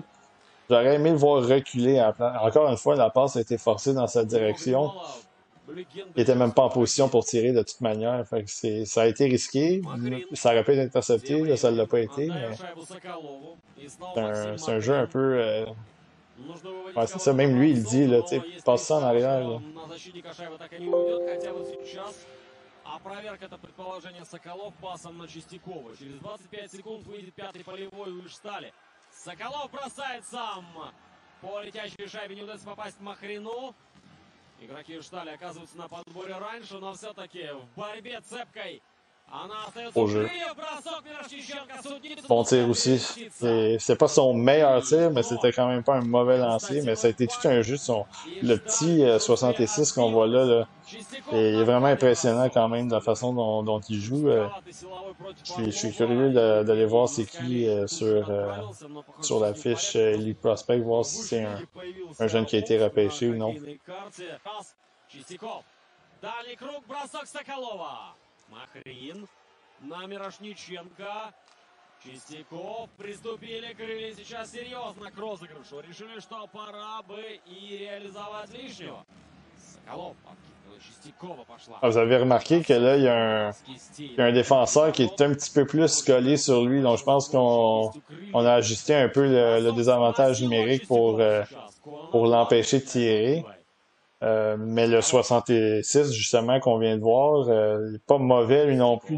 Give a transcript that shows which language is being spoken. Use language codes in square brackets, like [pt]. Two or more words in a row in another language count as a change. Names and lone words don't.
[fr] J'aurais aimé le voir reculer. Encore une fois, la passe a été forcée dans sa direction. Il était même pas en position pour tirer de toute manière. Fait que ça a été risqué. Ça aurait pu être intercepté. Là, ça ne l'a pas été. Mais c'est un jeu un peu... Ouais, c'est ça. Même lui, il dit, là, tu sais, passe ça en arrière. Là. [ru] Опроверг это предположение Соколов пасом на Чистякова. Через 25 секунд выйдет пятый полевой у Ижстали. Соколов бросает сам. По летящей шайбе не удается попасть Махрину. Игроки Ижстали оказываются на подборе раньше, но все-таки в борьбе цепкой. [fr] Au jeu. Bon tir aussi. C'est pas son meilleur tir, mais c'était quand même pas un mauvais lancer. Mais ça a été tout un jeu. Le petit 66 qu'on voit là, il est vraiment impressionnant quand même de la façon dont il joue. Je suis curieux d'aller voir c'est qui sur la fiche Elite Prospect, voir si c'est un jeune qui a été repêché ou non. [ru] Махрин на Мирошниченко. Чистяков приступили крылья сейчас серьезно к розыгрышу. Решили, что пора бы и реализовать лишнего. Соколов подкидывает Чистякова, пошла. [fr] Vous avez remarqué que là, il y a un défenseur qui est un petit peu plus collé sur lui. Donc, je pense qu'on a ajusté un peu le désavantage numérique pour l'empêcher de tirer. Mais le 66, justement, qu'on vient de voir, il n'est pas mauvais, lui non plus.